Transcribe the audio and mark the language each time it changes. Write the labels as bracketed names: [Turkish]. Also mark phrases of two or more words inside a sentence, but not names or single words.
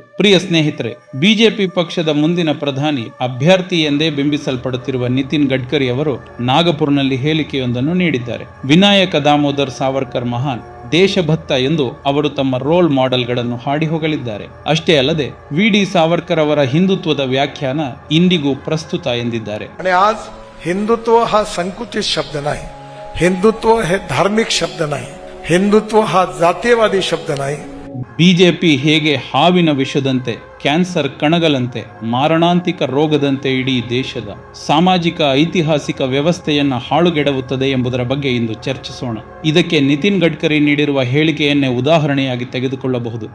[Kannada] ಪ್ರಿಯ ಸ್ನೇಹಿತರೆ, ಬಿಜೆಪಿ ಪಕ್ಷದ ಮುಂದಿನ ಪ್ರಧಾನಿ ಅಭ್ಯರ್ಥಿ ಎಂದೇ ಬಿಂಬಿಸಲ್ಪಡುತ್ತಿರುವ ನಿತಿನ್ ಗಡ್ಕರಿ ಅವರು ನಾಗಪುರ್ನಲ್ಲಿ ಹೇಳಿಕೆಯೊಂದನ್ನು ನೀಡಿದ್ದಾರೆ. ವಿನಾಯಕ ದಾಮೋದರ್ ಸಾವರ್ಕರ್ ಮಹಾನ್, ದೇಶಭಕ್ತ ಎಂದು ಅವರು ತಮ್ಮ [English] role modelಗಳನ್ನು [Kannada] ಹಾಡಿ ಹೊಗಳಿದ್ದಾರೆ. ಅಷ್ಟೇ ಅಲ್ಲದೆ VD ಸಾವರ್ಕರ್ ಅವರ ಹಿಂದುತ್ವದ ವ್ಯಾಖ್ಯಾನ ಇಂದಿಗೂ ಪ್ರಸ್ತುತ ಎಂದಿದ್ದಾರೆ. [Marathi] हिंदुत्व हा संकुचित शब्द नाही, हिंदुत्व हे धार्मिक शब्द नाही, हिंदुत्व हा जातीयवादी शब्द नाही. [Kannada] ಬಿಜೆಪಿ ಹೇಗೆ ಹಾವಿನ ವಿಷದಂತೆ, ಕ್ಯಾನ್ಸರ್ ಕಣಗಳಂತೆ, ಮಾರಣಾಂತಿಕ ರೋಗದಂತೆ ಇಡೀ ದೇಶದ ಸಾಮಾಜಿಕ ಐತಿಹಾಸಿಕ ವ್ಯವಸ್ಥೆಯನ್ನ ಹಾಳುಗೆಡವುತ್ತದೆ ಎಂಬುದರ ಬಗ್ಗೆ ಇಂದು ಚರ್ಚಿಸೋಣ. ಇದಕ್ಕೆ ನಿತಿನ್ ಗಡ್ಕರಿ ನೀಡಿರುವ ಹೇಳಿಕೆಯನ್ನೇ ಉದಾಹರಣೆಯಾಗಿ ತೆಗೆದುಕೊಳ್ಳಬಹುದು.